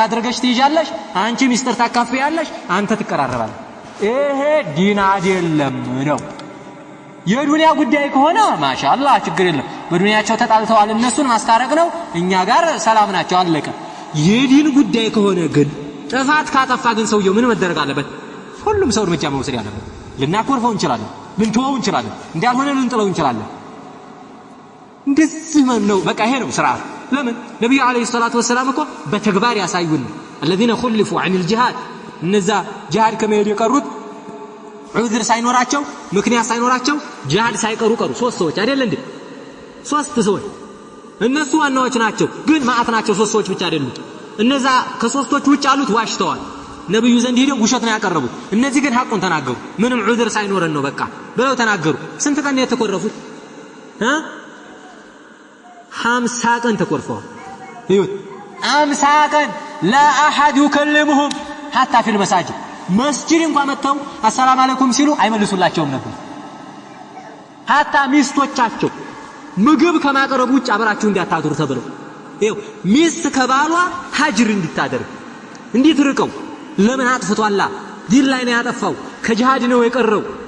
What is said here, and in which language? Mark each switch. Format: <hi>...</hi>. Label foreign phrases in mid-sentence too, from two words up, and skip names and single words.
<am>አድርገሽ ትይዣለሽ አንቺ ሚስጥር ታካፍያለሽ አንተ ትቀራረባለህ ይሄ ዲን አይደለም ነው የዱንያ ጉዳይ ከሆነ ማሻአላህ ችግር የለም በዱንያቸው ተጣልተዋል እነሱን ማስታረቅ ነው እኛ ጋር ሰላም ናቸው አለቀ የዲን ጉዳይ ከሆነ ግን ጥፋት ካጠፋ ግን ሰውየው ምን መደረግ አለበት ሁሉም ሰው እርምጃ መውሰድ ያለበት ልናኮርፈው እንችላለን ልንተወው እንችላለን እንዳልሆነ ልንጥለው እንችላለን እንደዚህ ነው በቃ ይሄ ነው ስርዓት ለምን ነብዩ</am> <ar>عليه الصلاة والسلام</ar> <am>እኮ በተግባር ያሳዩን</am> <ar>الذين خلفوا عن الجهاد</ar> <am>እነዛ ጂሃድ ከመሄድ የቀሩት ዑዝር ሳይኖራቸው ምክንያት ሳይኖራቸው ጂሃድ ሳይቀሩ ቀሩ ሶስት ሰዎች አይደል እንዴ ሶስት ሰዎች እነሱ ዋናዎች ናቸው ግን ማአት ናቸው ሶስት ሰዎች ብቻ አይደሉም እነዛ ከሶስቶች ውጭ ያሉት ዋሽተዋል ነብዩ ዘንድ ሄደው ውሸት ነው ያቀረቡት እነዚህ ግን ሐቁን ተናገሩ ምንም ዑዝር ሳይኖረን ነው በቃ ብለው ተናገሩ ስንት ቀን የተቆረፉት 50 ቀን ተቆርፈዋል ይሁት 50 ቀን</am> <ar>لا احد يكلمهم حتى في المساجد</ar> <am>መስጂድ እንኳን መተው</am> <ar>السلام عليكم</ar> <am>ሲሉ አይመልሱላቸውም ነበር حتى ሚስቶቻቸው ምግብ ከማቀረብ ውጭ አብራችሁ እንዲያታድሩ ተብለው ይኸው ሚስት ከባሏ ሀጅር እንድታደርግ እንድትርቀው ለምን አጥፍቷላ ዲን ላይ ነው ያጠፋው ከጂሃድ ነው የቀረው</am>